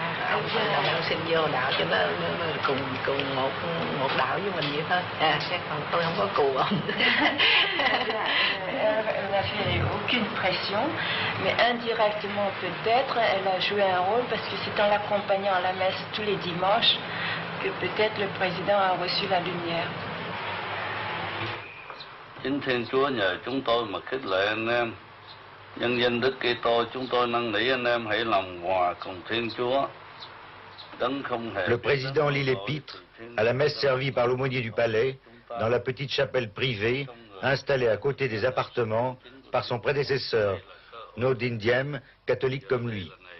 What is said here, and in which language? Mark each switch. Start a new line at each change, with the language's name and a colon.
Vietnamese: Ông xin vô đạo cho nó cùng một đạo với mình vậy thôi. Còn tôi không có cù ông.
French: Elle n'a fait aucune pression, mais indirectement peut-être, elle a joué un rôle parce que c'est en l'accompagnant à la messe tous les dimanches que peut-être le président a reçu la lumière.
Vietnamese: Chính Thiên Chúa nhờ chúng tôi mà khích lệ anh em. Nhân danh Đức Kitô, chúng tôi năn nỉ anh em hãy lòng hòa cùng Thiên Chúa.
French: Le président lit l'épître à la messe servie par l'aumônier du palais dans la petite chapelle privée installée à côté des appartements par son prédécesseur, Nodin Diem, catholique comme lui.